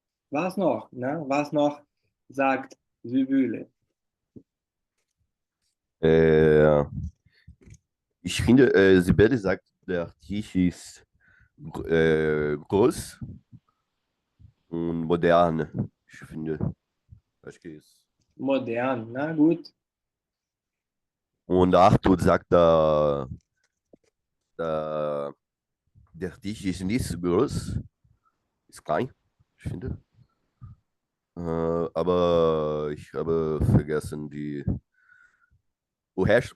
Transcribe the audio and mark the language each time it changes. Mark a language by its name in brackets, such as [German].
[German] Was noch, ne? Was noch sagt Sibylle? Äh, Ich finde, Sibylle sagt, der Tisch ist groß und modern. Ich finde, [Portuguese] acho que é isso. [German] Modern, na gut. Und Arthur sagt, der Tisch ist nicht so groß, ist klein, ich finde. Aber ich habe vergessen [Portuguese] o resto.